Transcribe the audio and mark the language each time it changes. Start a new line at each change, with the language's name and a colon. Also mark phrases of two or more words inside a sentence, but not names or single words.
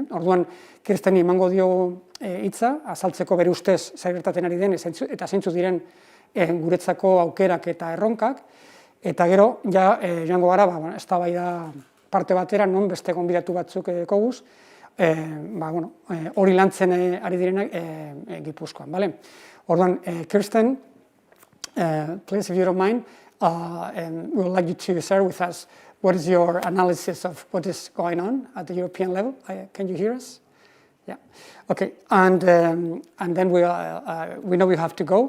Basque: Orduan, Kirsteni emango diogu hitza, azaltzeko bere ustez zer gertatzen ari den, eta zeintzuk diren guretzako aukerak eta erronkak, eta gero, joango gara, eztabaida parte batera, non beste gonbidatu batzuk koguz, hori lantzen ari direnak Gipuzkoan, bale? Orduan,
English: Kirsten, please, if you don't mind, and we would like you to share with us what is your analysis of what is going on at the European level. Can you hear us? Yeah. Okay. And then we know you have to go.